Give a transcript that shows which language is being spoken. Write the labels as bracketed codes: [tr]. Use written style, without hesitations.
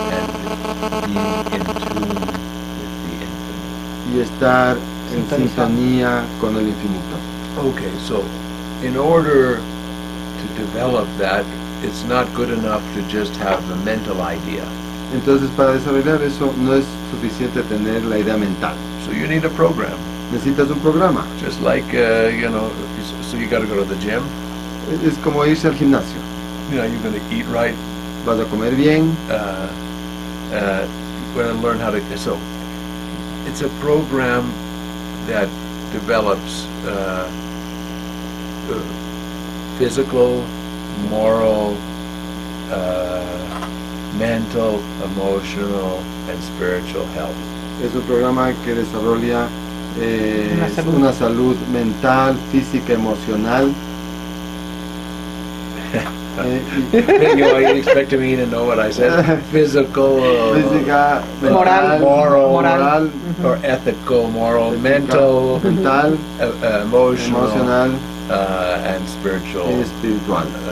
[en] and being in tune with the infinite. [es] Y estar en sintonía con el infinito. [en] Okay, so in order to develop that, it's not good enough to just have the mental idea. [es] Entonces, para desarrollar eso no es suficiente tener la idea mental. [en] So you need a program. [es] Necesitas un programa. [en] Just like, so you got to go to the gym. [es] Es como irse al gimnasio. [en] You know, you're going to eat right. [es] Vas a comer bien. [en] You're going to learn how to. So, it's a program that develops physical, moral, mental, emotional, and spiritual health. [es] Es un programa que desarrolla una salud mental, física, emocional. [en] You expect me to know what I said? Physical, [es] física, [en] moral, [es] moral, [en] or ethical, moral, mental, emotional, and spiritual. [es] Y espiritual.